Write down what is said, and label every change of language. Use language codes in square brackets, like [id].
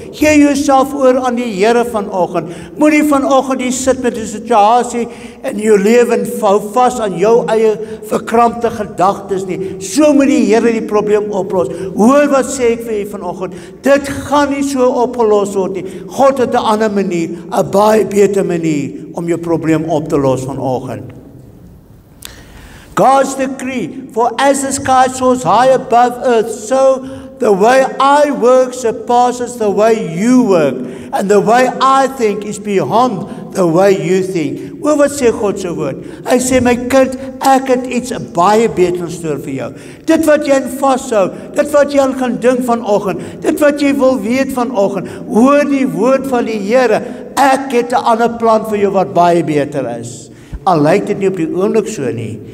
[af] Gee jouself oor aan die Here vanoggend. Moenie vanoggend hier sit met 'n situasie in jou lewe en vou vas aan jou eie verkrampte gedagtes nie. So moet die Here die probleem oplos. Hoor wat sê ek vir u vanoggend, dit gaan nie so opgelos word nie. God het 'n ander manier, 'n baie beter manier om jou probleem op te los vanoggend. [en] God's decree, for as the sky soars high above earth, so the way I work surpasses the way you work, and the way I think is beyond the way you think. [af] Hoor wat sê God se woord. Hy sê, my kind, ek het iets baie beter gestoor vir jou. Dit wat jy in vashou, dit wat jy aan kan dink vanoggend, dit wat jy wil weet vanoggend, hoor die woord van die Here. Ek het 'n ander plan vir jou wat baie beter is. Al lyk dit nie op die oomblik so nie.